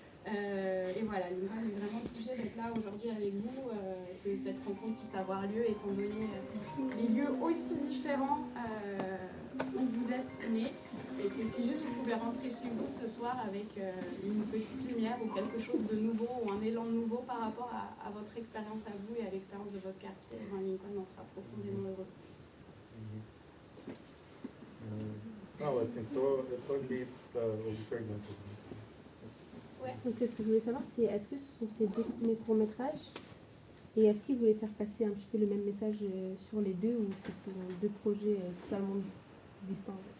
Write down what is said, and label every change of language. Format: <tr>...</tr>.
<fr>Et voilà, Lincoln est vraiment touché d'être là aujourd'hui avec vous, que cette rencontre puisse avoir lieu, étant donné les lieux aussi différents où vous êtes nés, et que si juste vous pouvez rentrer chez vous ce soir avec une petite lumière ou quelque chose de nouveau, ou un élan nouveau par rapport à votre expérience à vous et à l'expérience de votre quartier, Lincoln en sera profondément heureux.</fr> <pt>Não, assim, eu tô aqui para ouvir perguntas.</pt> <fr>Ouais. Donc ce que je voulais savoir, c'est est-ce que ce sont ces deux premiers courts-métrages et est-ce qu'ils voulaient faire passer un petit peu le même message sur les deux ou ce sont deux projets totalement distincts?</fr>